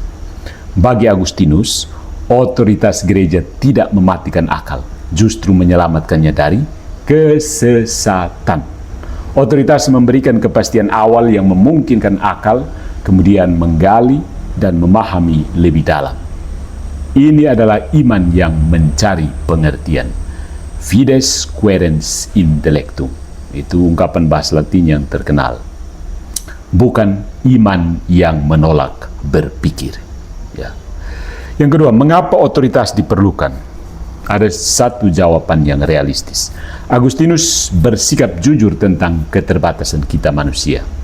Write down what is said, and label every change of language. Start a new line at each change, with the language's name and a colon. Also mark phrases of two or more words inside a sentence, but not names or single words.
Indonesian: Bagi Agustinus, otoritas gereja tidak mematikan akal, justru menyelamatkannya dari kesesatan. Otoritas memberikan kepastian awal yang memungkinkan akal kemudian menggali dan memahami lebih dalam. Ini adalah iman yang mencari pengertian.
Latin: Fides quaerens intellectum.
Indonesian: Itu ungkapan bahasa Latin yang terkenal. Bukan iman yang menolak berpikir. Ya. Yang kedua, mengapa otoritas diperlukan? Ada satu jawaban yang realistis. Agustinus bersikap jujur tentang keterbatasan kita manusia.